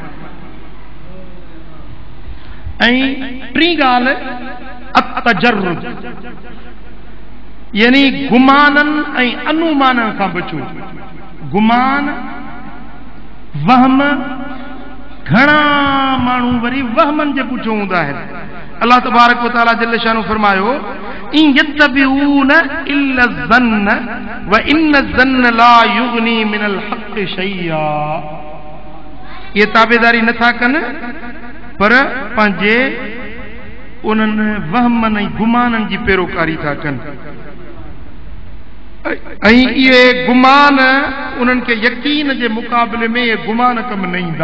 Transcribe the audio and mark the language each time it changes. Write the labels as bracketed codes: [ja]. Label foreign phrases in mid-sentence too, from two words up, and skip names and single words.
[sd] ऐं टी ॻाल्हि अतजर्रुद, यानी गुमाननि ऐं अनुमाननि खां बचो। गुमान, वहम, घणा माण्हू वरी वहमनि जे पुठियां हूंदा आहिनि। अल्लाह [ar] تبارك وتعالى جل شانه [sd] फरमायो, [ar] إن يتبعون إلا الظن وإن الظن لا يغني من الحق شيئا, [sd] ये ताबेदारी नथा कनि पर पंहिंजे उन्हनि वहमनि ऐं गुमाननि जी पैरोकारी था कनि, ऐं इहे गुमान उन्हनि खे यकीन जे मुक़ाबले में इहे गुमान कम न ईंदा।